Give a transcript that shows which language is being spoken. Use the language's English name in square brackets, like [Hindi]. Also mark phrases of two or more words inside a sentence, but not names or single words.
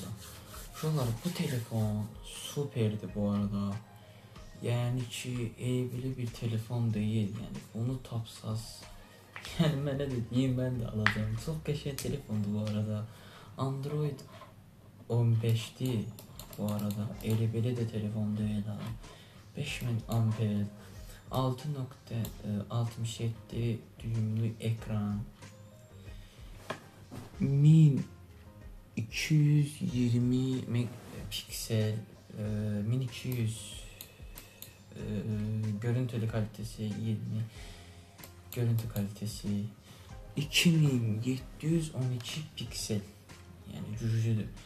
[Azerbaijani] Uşaqlar, bu telefon superdir bu arada. Yəni ki, evli bir telefon deyil. Yəni bunu tapsaz, yəni mənə də deyin, mən də alacağım. Çox qəşəng telefondur bu arada. Android 15'ti bu arada. Elə belə də telefon deyil ha. [Turkish] 5000 amper, 6.67 düğümlü ekran, 1220 megapiksel, 1200 görüntülü kalitesi, 20 görüntü kalitesi, 2712 piksel, yani cücüdür.